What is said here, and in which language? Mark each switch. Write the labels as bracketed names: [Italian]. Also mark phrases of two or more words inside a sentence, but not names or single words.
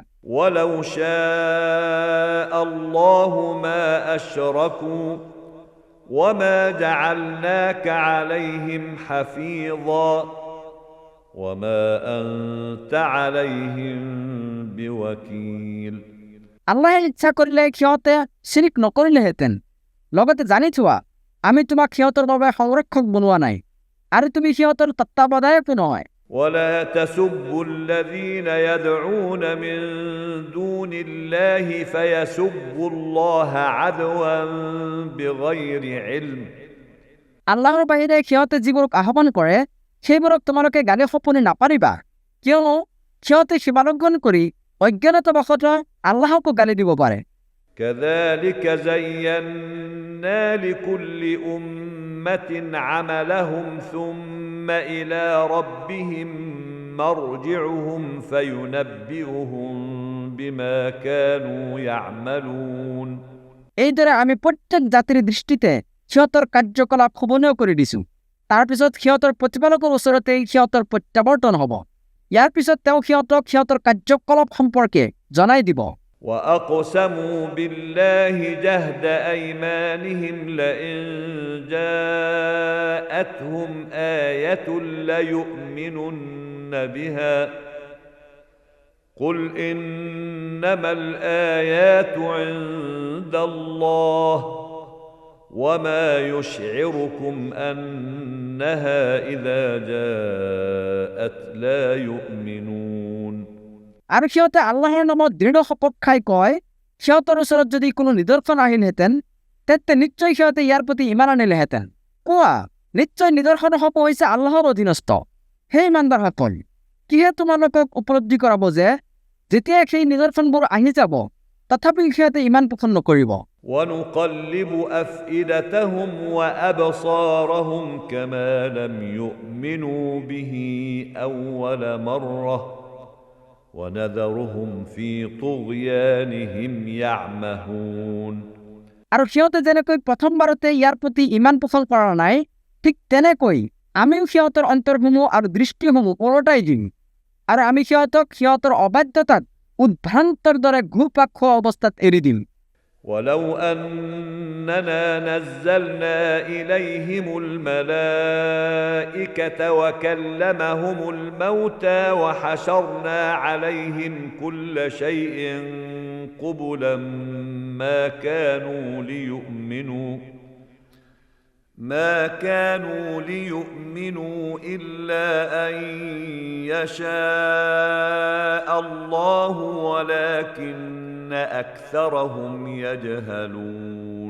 [Arabic] ولو شاء الله ما أشركوا وما جعلناك عليهم حفيظا وما أنت عليهم بوكيل [Assamese] আল্লাহে ইচ্ছা কৰিলে সিহঁতে শিৰিক নকৰিলেহেঁতেন লগতে জানি থোৱা আমি তোমাক সিহঁতৰ বাবে সংৰক্ষক বনোৱা নাই আৰু তুমি সিহঁতৰ তত্ত্বাৱধায়কো নহয় [Arabic] ولا تسبوا الذين يدعون من دون الله فيسبوا الله عدوا بغير علم [Assamese] আল্লাহৰ বাহিৰে সিহঁতে যিবোৰক আহ্বান কৰে সেইবোৰক তোমালোকে গালি সপনি নাপাৰিবা কিয়নো সিহঁতে সীমালংঘন কৰি অজ্ঞানতাবশতঃ আল্লাহকো গালি দিব পাৰে [Arabic] كذلك زينا لكل أمة عملهم ثم إلى ربهم مرجعهم فينبئهم بما كانوا يعملون [Assamese] এইদৰে আমি প্ৰত্যেক জাতিৰ দৃষ্টিতে সিহঁতৰ কাৰ্যকলাপ শোভনীয় কৰি দিছোঁ তাৰ পিছত সিহঁতৰ প্ৰতিপালকৰ ওচৰতেই সিহঁতৰ প্ৰত্যাৱৰ্তন হ'ব ইয়াৰ পিছত তেওঁ সিহঁতক সিহঁতৰ কাৰ্যকলাপ সম্পৰ্কে জনাই দিব [Arabic] وأقسموا بالله جهد أيمانهم لئن جاءتهم آية ليؤمنن بها قل إنما الآيات عند الله وما يشعركم أنها إذا جاءت لا يؤمنون [Assamese] আৰু সিহঁতে আল্লাহৰ নামত দৃঢ় শপত খাই কয় সিহঁতৰ ওচৰত যদি কোনো নিদৰ্শন আহিলহেঁতেন তেন্তে নিশ্চয় সিহঁতে ইয়াৰ প্ৰতি ইমান আনিলেহেঁতেন কোৱা নিশ্চয় নিদৰ্শনসমূহ হৈছে আল্লাহৰ অধীনস্থ হে ইমানদাৰসকল কিহে তোমালোকক উপলব্ধি কৰাব যে যেতিয়া সেই নিদৰ্শনবোৰ আহি যাব তথাপি সিহঁতে ইমান পোষণ নকৰিব [Arabic] ونقلب أفئدتهم وأبصارهم كما لم يؤمنوا به أول مرة ونذرهم في طغيانهم يعمهون [Assamese] আৰু সিহঁতে যেনেকৈ প্ৰথমবাৰতে ইয়াৰ প্ৰতি ইমান পোষণ কৰা নাই ঠিক তেনেকৈ আমিও সিহঁতৰ অন্তৰসমূহ আৰু দৃষ্টিসমূহ ওলটাই দিম আৰু আমি সিহঁতক সিহঁতৰ অবাধ্যতাত উদ্ভ্ৰান্তৰ দৰে ঘূৰপাক খোৱা অৱস্থাত এৰি দিম [Arabic] ولو أننا نزلنا إليهم الملائكة وكلمهم الموتى وحشرنا عليهم كل شيء قبلا ما كانوا ليؤمنوا إلا أن يشاء الله ولكن أكثرهم يجهلون